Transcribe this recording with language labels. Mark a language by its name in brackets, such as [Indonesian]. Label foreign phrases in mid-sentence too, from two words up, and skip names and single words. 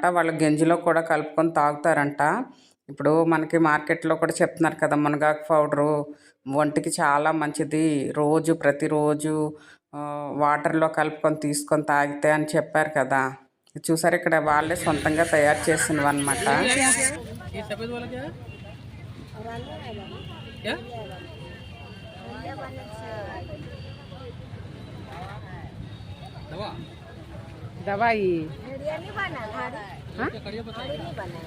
[Telugu] వాళ్ళు గింజలో కూడా కలుపుకొని తాగుతారంట. ఇప్పుడు మనకి మార్కెట్లో కూడా చెప్తున్నారు కదా, మునగాకు పౌడరు ఒంటికి చాలా మంచిది, ప్రతిరోజు వాటర్లో కలుపుకొని తీసుకొని తాగితే అని చెప్పారు కదా. చూసారు, ఇక్కడ వాళ్ళే సొంతంగా తయారు చేసినవి అనమాట. [Hindi] ये सफेद वाला क्या है? क्या? दवा दवाई क्या कड़िया पता